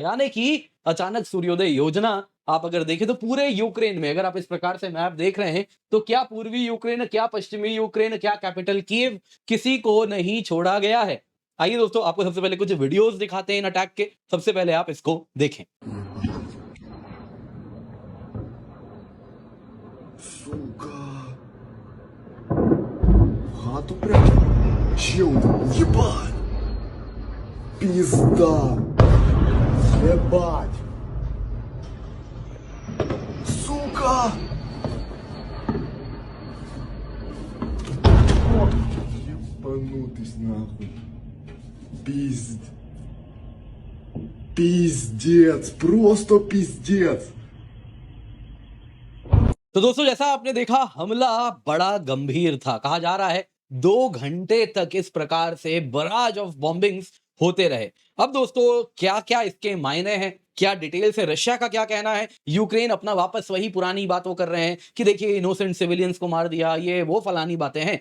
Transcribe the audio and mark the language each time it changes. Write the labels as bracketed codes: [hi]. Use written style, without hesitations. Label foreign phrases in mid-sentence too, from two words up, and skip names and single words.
[hi] यानी कि अचानक सूर्योदय योजना आप अगर देखें तो पूरे यूक्रेन में, अगर आप इस प्रकार से मैप देख रहे हैं तो क्या पूर्वी यूक्रेन, क्या पश्चिमी यूक्रेन, क्या कैपिटल कीव, किसी को नहीं छोड़ा गया है। आइए दोस्तों, आपको सबसे पहले कुछ वीडियोस दिखाते हैं इन अटैक के। सबसे पहले आप इसको देखें। [ru] Сука. В хату прям. Чел, ебать. Пизда. Ебать. Сука. Ебанутый нахуй. Пиздец. Просто пиздец. [hi] तो दोस्तों, जैसा आपने देखा हमला बड़ा गंभीर था। कहा जा रहा है 2 घंटे तक इस प्रकार से [en] barrage of bombings [hi] होते रहे। अब दोस्तों, क्या-क्या इसके मायने हैं? क्या डिटेल से रशिया का क्या कहना है? यूक्रेन अपना वापस वही पुरानी बातों कर रहे हैं कि देखिए [en] innocent civilians [hi] को मार दिया, ये वो फलानी बातें हैं।